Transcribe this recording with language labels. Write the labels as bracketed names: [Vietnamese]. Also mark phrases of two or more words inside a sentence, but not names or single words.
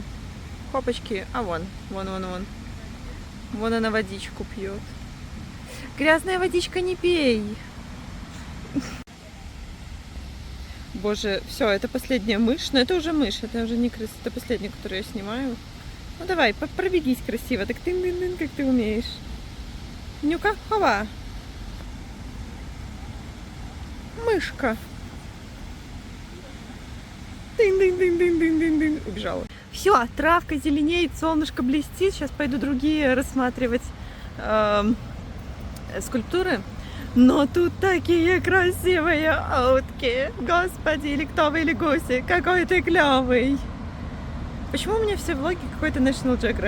[Russian] Хопочки, вон. Вон она водичку пьет. Грязная водичка, не пей. Боже, все, это последняя мышь. Но это уже мышь, это уже не крыса. Это последняя, которую я снимаю. Ну давай, пробегись красиво. Так ты, как ты умеешь. Нюка, хова. Мышка. Дын-дын-дын-дын-дын-дын-дын. Убежала. Все, травка зеленеет, солнышко блестит. Сейчас пойду другие рассматривать скульптуры. Но тут такие красивые утки. Господи, или кто вы, или гуси. Какой ты клевый. Почему у меня все влоги какой-то National Geographic?